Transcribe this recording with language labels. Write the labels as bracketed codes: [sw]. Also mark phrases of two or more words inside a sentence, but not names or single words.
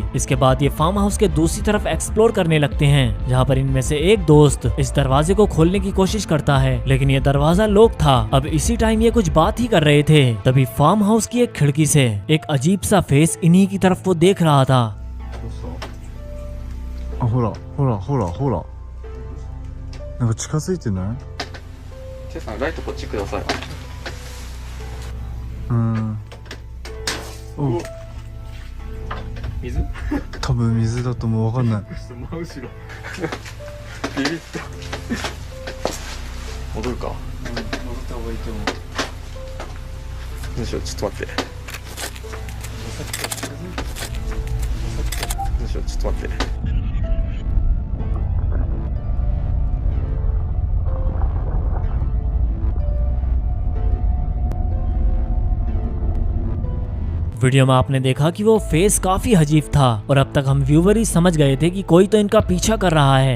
[hi] इसके बाद ये [en] farm house [hi] के दूसरी तरफ एक्सप्लोर करने लगते हैं जहाँ पर इनमें से एक दोस्त इस दरवाजे को खोलने की कोशिश करता है, लेकिन ये दरवाजा लॉक था। अब इसी टाइम ये कुछ बात ही कर रहे थे तभी [en] farm house [hi] की एक खिड़की से एक अजीब सा फेस इन्हीं की तरफ वो देख रहा था। [ja] あ、ほらほらほらほら、なんか近づいてない？チェさんライトこっちください。お、水？多分水だと思う。わかんない。真後ろ。ビビった。戻るか。戻った方がいいと思う。どうしよう、ちょっと待って。どうしよう、ちょっと待って。 [hi] वीडियो में आपने देखा कि वो फेस काफी अजीब था और अब तक हम व्यूवर ही समझ गए थे कि कोई तो इनका पीछा कर रहा है।